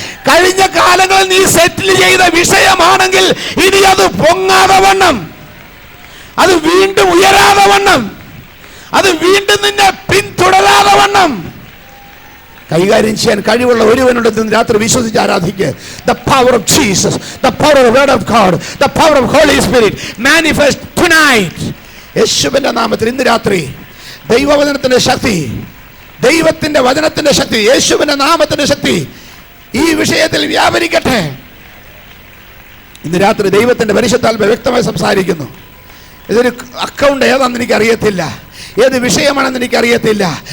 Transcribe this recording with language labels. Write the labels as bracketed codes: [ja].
[ml] കഴിഞ്ഞ കാലങ്ങളിൽ നീ സെറ്റിൽ ചെയ്ത വിഷയമാണെങ്കിൽ ഇനി അത് പൊങ്ങാതെ വണ്ണം, അത് വീണ്ടും ഉയരാതെ വണ്ണം, അത് വീണ്ടും നിന്നെ പിന്തുടരാതെ വണ്ണം കൈകാര്യം ചെയ്യാൻ കഴിവുള്ള ഒരുവനുണ്ടെന്ന് രാത്രി വിശ്വസിച്ച് ആരാധിക്കുക. [en] The power of Jesus, the power of the word of God, the power of Holy Spirit manifest tonight. [ml] യേശുവിന്റെ നാമത്തിൽ ഇന്ന് രാത്രി ദൈവവചനത്തിന്റെ ശക്തി, ദൈവത്തിന്റെ വചനത്തിന്റെ ശക്തി, യേശുവിന്റെ നാമത്തിന്റെ ശക്തി ഈ വിഷയത്തിൽ വ്യാപരിക്കട്ടെ. ഇന്ന് രാത്രി ദൈവത്തിന്റെ പരിശുദ്ധാത്മാവ് വ്യക്തമായി സംസാരിക്കുന്നു. ഇതൊരു അക്കൗണ്ട് ഏതാണെന്ന് എനിക്കറിയത്തില്ല, ഏത് വിഷയമാണെന്ന് എനിക്കറിയത്തില്ല.